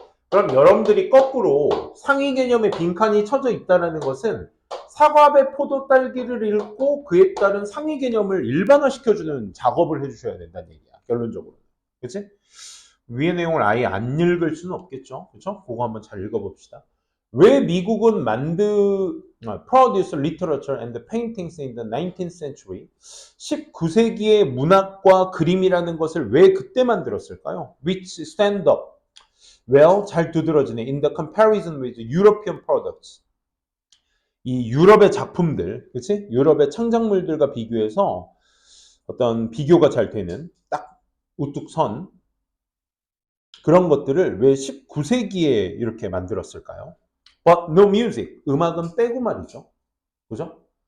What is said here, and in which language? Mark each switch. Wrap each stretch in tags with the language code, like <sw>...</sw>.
<ko>그럼 여러분들이 거꾸로 상위 개념에 빈칸이 쳐져 있다는 것은 사과, 배, 포도, 딸기를 읽고 그에 따른 상위 개념을 일반화시켜주는 작업을 해주셔야 된다는 얘기야. 결론적으로. 그치? 위의 내용을 아예 안 읽을 수는 없겠죠. 그쵸? 그거 한번 잘 읽어봅시다. 왜 미국은</ko> <en>produce literature and paintings in the 19th century?</en> <ko>19세기의 문학과 그림이라는 것을 왜 그때 만들었을까요?</ko> <en>Which stand up well,</en> <ko>잘 두드러지네.</ko> <en>In the comparison with European products.</en> <ko>이 유럽의 작품들, 그치? 유럽의 창작물들과 비교해서 어떤 비교가 잘 되는 딱 우뚝 선 그런 것들을 왜 19세기에 이렇게 만들었을까요?</ko> <en>But no music.</en> <ko>음악은 빼고 말이죠. 그죠?</ko>